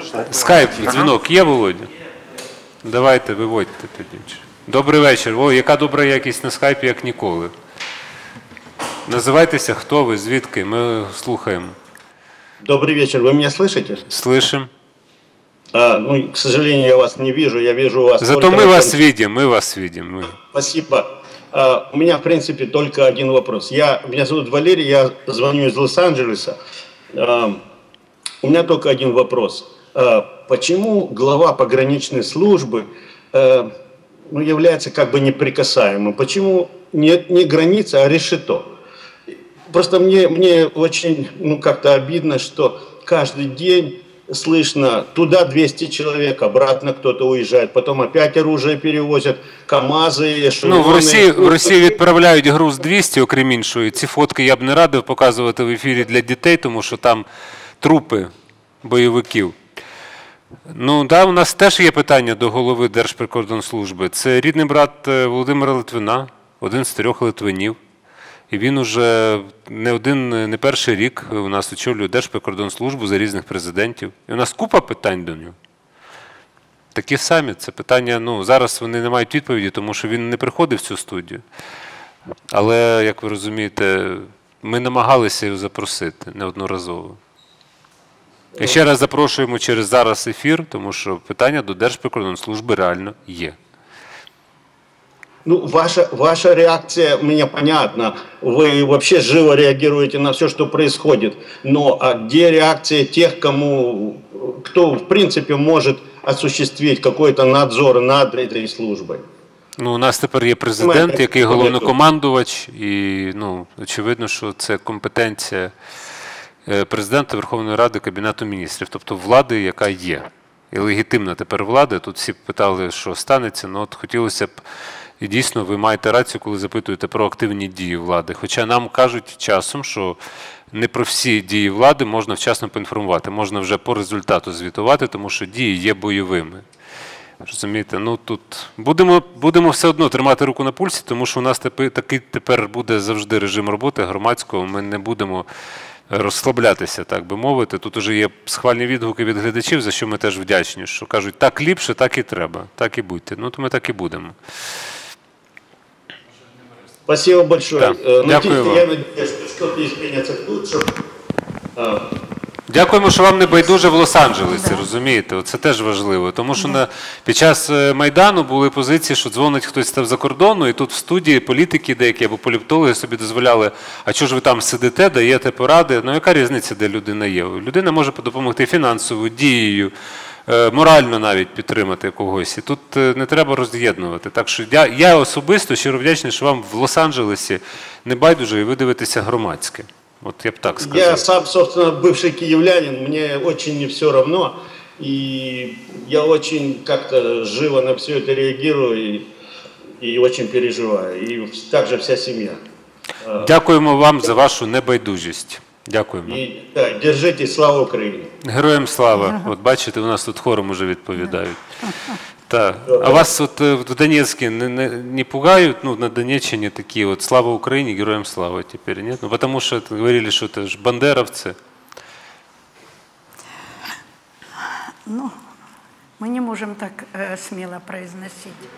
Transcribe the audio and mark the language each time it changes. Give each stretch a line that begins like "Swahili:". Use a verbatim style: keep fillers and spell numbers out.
Ukrainian: Скайп-дзвінок є, Володя? Давайте, виводьте тоді. Добрий вечір. О, яка добра якість на скайпі, як ніколи.
Russian: Называйтесь, кто вы,
Ukrainian: звідки,
Russian: мы слушаем. Добрый вечер, вы меня слышите? Слышим. А, ну, к сожалению, я вас не вижу, я вижу вас... Зато мы вас там... видим, мы вас видим. Мы... Спасибо. А, у меня, в принципе, только один вопрос. Я, меня зовут Валерий, я звоню из Лос-Анджелеса. А, у меня только один вопрос. А, почему глава пограничной службы а, ну, является как бы неприкасаемым? Почему не, не граница, а решето? Просто мне, мне очень, ну, как-то обидно, что каждый день слышно, туда двести человек, обратно кто-то уезжает, потом опять оружие перевозят, КАМАЗы,
Ukrainian: шеврони. Ну, в Росії, в Росії відправляють груз двісті, окрім іншої. Ці фотки я б не радив показувати в ефірі для дітей, тому що там трупи бойовиків. Ну, да, у нас теж є питання до голови Держприкордонслужби. Це рідний брат Володимира Литвина, один з трьох литвинів. І він уже не один, не перший рік у нас очолює Держприкордонслужбу за різних президентів. І у нас купа питань до нього. Такі самі. Це питання, ну, зараз вони не мають відповіді, тому що він не приходив в цю студію. Але, як ви розумієте, ми намагалися його запросити неодноразово. І ще раз запрошуємо через зараз ефір, тому що питання до Держприкордонслужби реально є.
Russian: Ну, ваша, ваша реакция мне понятна. Вы вообще живо реагируете на все, что происходит. Но а где реакция тех, кому, кто в принципе может осуществить какой-то надзор над этой службой?
Ukrainian: Ну, у нас тепер є президент, який головнокомандувач. І, ну, очевидно, що це компетенція президента Верховної Ради, Кабінету Міністрів. Тобто влади, яка є. І легітимна тепер влада. Тут всі питали, що станеться. Ну, от хотілося б. І дійсно, ви маєте рацію, коли запитуєте про активні дії влади. Хоча нам кажуть часом, що не про всі дії влади можна вчасно поінформувати. Можна вже по результату звітувати, тому що дії є бойовими. Розумієте, ну тут будемо, будемо все одно тримати руку на пульсі, тому що у нас такий тепер буде завжди режим роботи громадського. Ми не будемо розслаблятися, так би мовити. Тут уже є схвальні відгуки від глядачів, за що ми теж вдячні, що кажуть, так ліпше, так і треба, так і будьте. Ну, то ми так і будемо.
Russian: Спасибо большое. Да.
Ukrainian: Дякую вам.
Russian: Я надеюсь, что что-то изменится к лучшему.
Ukrainian: Дякуємо, що вам не байдуже в Лос-Анджелесі, розумієте? Це теж важливо, тому що на, під час Майдану були позиції, що дзвонить хтось там за кордону, і тут в студії політики деякі або політологи собі дозволяли, а чого ж ви там сидите, даєте поради? Ну яка різниця, де людина є? Людина може допомогти фінансово, дією, морально навіть підтримати когось. І тут не треба роз'єднувати. Так що я, я особисто щиро вдячний, що вам в Лос-Анджелесі не байдуже, і ви дивитеся громадське.
Russian: Вот я бы так сказал. Я сам, собственно, бывший киевлянин, мне очень не все равно, и я очень как-то живо на все это реагирую и, и очень переживаю, и также вся семья.
Ukrainian: Дякуємо вам за вашу небайдужість. Дякуємо. І, так,
Russian: держитесь,
Ukrainian: слава Україні. Героям слава. От бачите, у нас тут хором уже відповідають. Так.
Russian: А вас от в Донецке не, не, не пугают, ну, на Донеччине такие вот «Слава Украине, героям слава» теперь, нет? Ну, потому что говорили, что это же бандеровцы. Ну, мы не можем так э, смело произносить.